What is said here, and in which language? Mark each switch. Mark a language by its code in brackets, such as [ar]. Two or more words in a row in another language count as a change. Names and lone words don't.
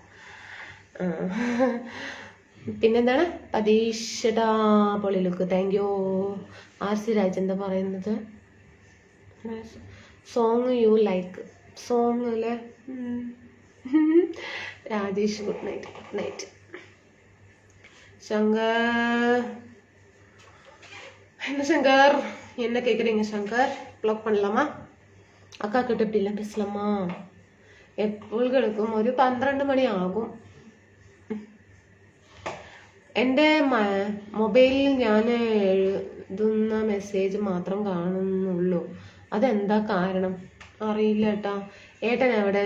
[ml] പിന്നെന്താണ്? പതീഷടാ പൊളിലുക്ക്. [en] thank you. [ml] RC രാജ് എന്താ പറയുന്നത്? [en] song you like. [ml] സോങ് അല്ലേ? രാജേഷ് [en] good night. [ta] ശങ്കർ என்ன சங்கர்? என்ன கேட்குறீங்க சங்கர்? ப்ளாக் பண்ணலாமா? அக்கா கிட்ட இப்படி எல்லாம் பேசலாமா? [ml] എപ്പോഴും ഒരു 12 മണിയാകും. എൻ്റെ മൊബൈലിൽ ഞാൻ എഴുതുന്ന മെസ്സേജ് മാത്രം കാണുന്നുള്ളൂ. അതെന്താ കാരണം? അറിയില്ല ഏട്ടാ. ഏട്ടൻ എവിടെ?